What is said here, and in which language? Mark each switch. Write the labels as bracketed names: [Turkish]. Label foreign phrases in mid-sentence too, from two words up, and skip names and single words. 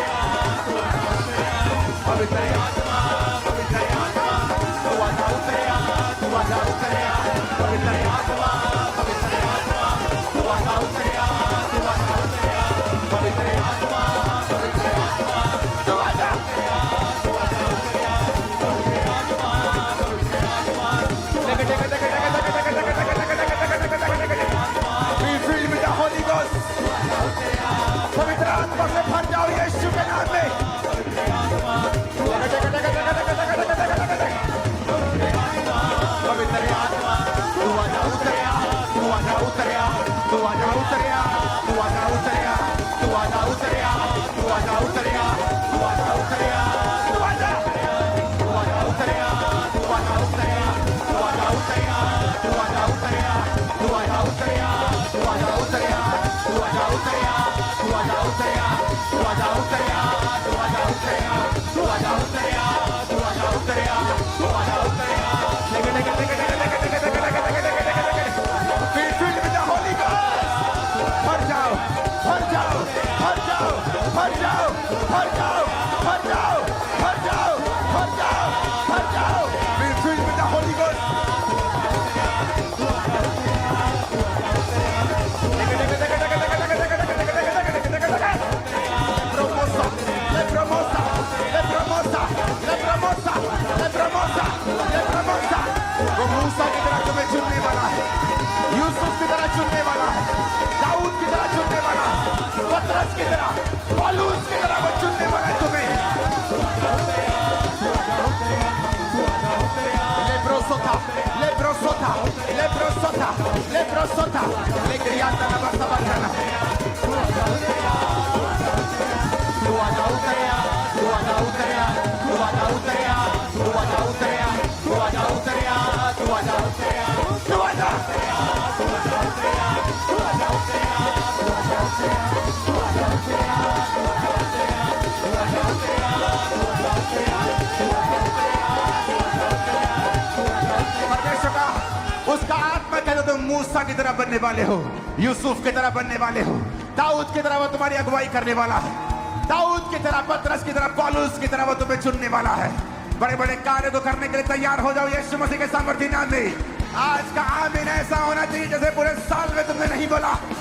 [Hindi] पवित्र आत्मा पवित्र आत्मा तू आजा उतरिया तू आजा उतरिया पवित्र आत्मा पवित्र आत्मा तू आजा उतरिया तू आजा उतरिया पवित्र आत्मा पवित्र आत्मा तू आजा तू आजा उतरिया पवित्र आत्मा पवित्र आत्मा लगे लगे लगे लगे लगे लगे लगे लगे [English] be filled with the Holy Ghost [Hindi] पवित्र आत्मा से भर जाओ यीशु के नाम में पवित्र आत्मा तू आजा उतरिया तू आजा उतरिया तू आजा उतरिया तू आजा उतरिया तू आजा उतरिया तू आजा उतरिया तू आजा उतरिया तू आजा तू आजा उतरिया तू आजा उतरिया तू आजा उतरिया तू आजा उतरिया तू आजा उतरिया तू आजा उतरिया तू आजा उतरिया तू आजा उतरिया तू आजा उतरिया तू आजा उतरिया तू आजा उतरिया तू आजा उतरिया तू आजा उतरिया लगे लगे लगे लगे लगे लगे लगे लगे लगे [English] be filled with the Holy Ghost [Hindi] भर जाओ भर जाओ भर जाओ भर जाओ भर जाओ भर जाओ भर जाओ भर जाओ भर जाओ [English] be filled with the Holy Ghost le promosa le promosa le promosa le promosa le promosa [Hindi] वो मूसा की तरह तुम्हें चुनने वाला है यूसुफ की तरह चुनने वाला है दाऊद की तरह चुनने वाला है पतरस की तरह पौलुस की तरह वो चुनने वाला है तुम्हें लेब्रोसोथा लेब्रोसोथा लेब्रोसोथा लेब्रोसोथा लेग्रियाता ना बसा बचाना तू आजा उतरिया तू आजा उतरिया तू आजा उतरिया तू आजा उतरिया तू आजा उतरिया तू आजा उतरिया तू आजा तू आजा उतरिया तू आजा उतरिया तू आजा उतरिया तू आजा उतरिया तू आजा उतरिया तू आजा उतरिया तू आजा उतरिया तू आजा उतरिया परमेश्वर का उसका आत्मा कहते तुम मूसा की तरह बनने वाले हो यूसुफ की तरह बनने वाले हो दाऊद की तरह वो तुम्हारी अगुवाई करने वाला है दाऊद की तरह पतरस की तरह पौलुस की तरह वो तुम्हें चुनने वाला है बड़े बड़े कार्य को करने के लिए तैयार हो जाओ यीशु मसीह के सामर्थ्य नाम में आज का आमीन ऐसा होना चाहिए जैसे पूरे साल में तुमने नहीं बोला